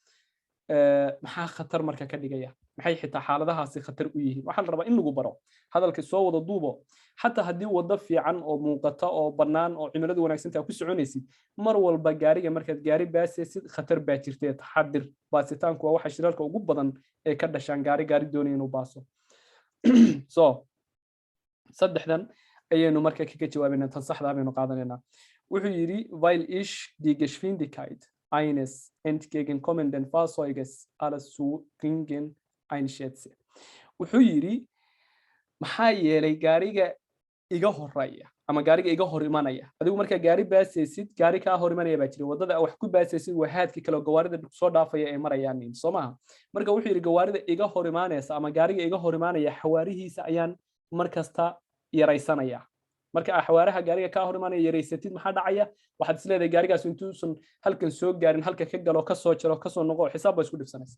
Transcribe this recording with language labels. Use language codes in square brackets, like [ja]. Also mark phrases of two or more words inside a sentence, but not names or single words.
[so] maxaa khatar marka ka dhigaya maxay xitaa xaaladahaasi khatar u yihiin waxa la rabaa in lagu baro hadalka soo wada duubo xataa haddii wada fiican oo muuqata oo bannaan oo cimiladu wanaagsan tahay ku soconaysid mar walba gaariga markaad gaari baasaysid khatar baa jirtay taxadir baasitaanku waa waxa shiralka ugu badan ee ka dhashaan gaari doonaya inuu baaso so saddexdan ayaynu marka kaga jawaabaynaa tan saxda baynu qaadanaynaa wuxuu yiri [de] weil ich die Geschwindigkeit eines entgegenkommenden Fahrzeuges alles zu geringen einschätze [so] wuxuu yiri maxaa yeelay gaariga iga horeeya ama gaariga iga hor imanaya adigu marka gaari baasaysid gaari ka hor imanaya baa jira wadada wax ku baasaysid waa haadki kale gawaarida soo dhaafaya ee marayaan Soomaha marka wuxuu yiri gawaarida iga hor imanaysa ama gaariga iga hor imanaya xawaarihiisa ayaan markasta yaraysanaya marka xawaaraha gaariga ka hor imanaya yaraysatid maxaa dhacaya waxaad isleedahay gaarigaas intuusan halkan soo gaarin halka ka galo ka soo jiro ka soo noqo xisaab ba isku dhifsanaysa